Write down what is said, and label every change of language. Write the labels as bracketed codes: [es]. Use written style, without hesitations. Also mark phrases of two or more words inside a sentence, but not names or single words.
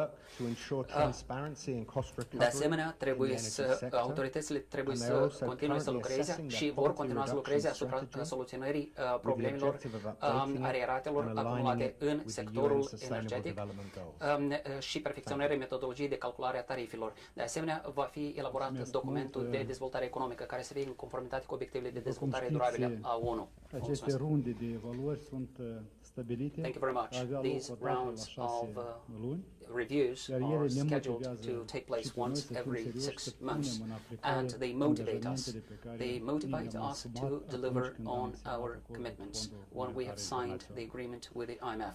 [ro] De asemenea, autoritățile trebuie să continue să lucreze și vor continua să lucreze asupra soluționării problemelor arieratelor acumulate în sectorul energetic și perfecționarea metodologiei de calculare a tarifelor. De asemenea, va fi elaborat documentul de dezvoltare economică care să fie în conformitate cu obiectivele de dezvoltare durabilă a ONU. Aceste runde de evaluări sunt [en] Thank you very much. These rounds of reviews are scheduled to take place once every 6 months, and they motivate us. They motivate us to deliver on our commitments when we have signed the agreement with the IMF.